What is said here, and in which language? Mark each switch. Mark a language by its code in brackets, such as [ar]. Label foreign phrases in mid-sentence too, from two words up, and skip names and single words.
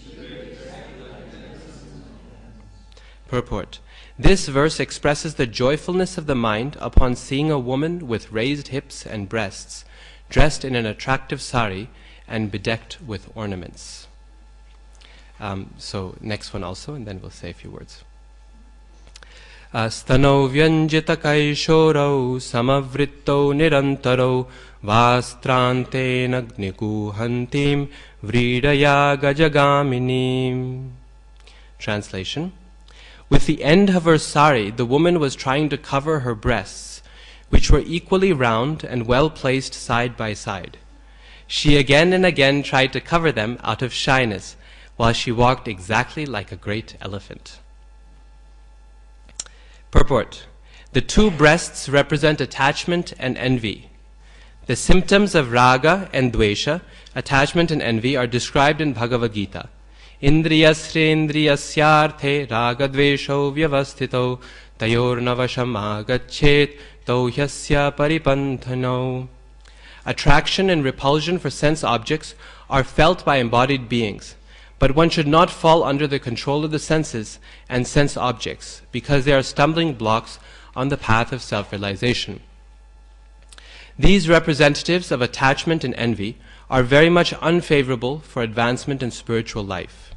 [en] Purport. This verse expresses the joyfulness of the mind upon seeing a woman with raised hips and breasts, dressed in an attractive sari and bedecked with ornaments. So next one also, and then we'll say a few words. [sa] Stano vyanjita kaishorau samavrittau nirantaro vastrante nagniguhantim vridaya gajagaminim. [en] Translation. With the end of her sari, the woman was trying to cover her breasts, which were equally round and well placed side by side. She again and again tried to cover them out of shyness, while she walked exactly like a great elephant. Purport. The two breasts represent attachment and envy. The symptoms of raga and dvesa, attachment and envy, are described in Bhagavad-gita. [sa] Indriyasyendriyasyarthe raga-dvesau vyavasthitau tayor vasam agacchet asya paripanthinau. [en] Attraction and repulsion for sense objects are felt by embodied beings. But one should not fall under the control of the senses and sense objects, because they are stumbling blocks on the path of self-realization. These representatives of attachment and envy are very much unfavorable for advancement in spiritual life.